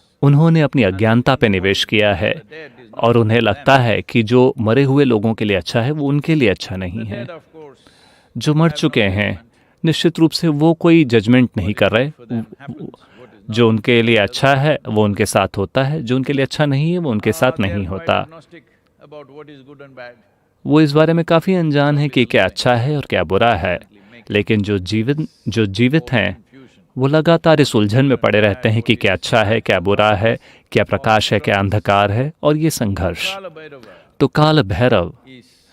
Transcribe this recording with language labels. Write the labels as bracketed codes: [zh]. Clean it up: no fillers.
[hi] उन्होंने अपनी अज्ञानता पे निवेश किया है और उन्हें लगता है कि जो मरे हुए लोगों के लिए अच्छा है वो उनके लिए अच्छा नहीं है। [en] Dead, of course, [hi] जो मर चुके हैं निश्चित रूप से वो कोई जजमेंट नहीं कर रहे। जो उनके लिए अच्छा है वो उनके साथ होता है, जो उनके लिए अच्छा नहीं है वो उनके साथ [en] they are [hi] नहीं [en] quite [hi] होता। [en] agnostic about what is good and bad. [hi] वो इस बारे में काफ़ी अनजान है कि क्या अच्छा है और क्या बुरा है। लेकिन जो जीवित हैं वो लगातार इस उलझन में पड़े रहते हैं कि क्या अच्छा है, क्या बुरा है, क्या प्रकाश है, क्या अंधकार है, और ये संघर्ष। [en] Kala Bhairava [hi] तो काल भैरव [en] is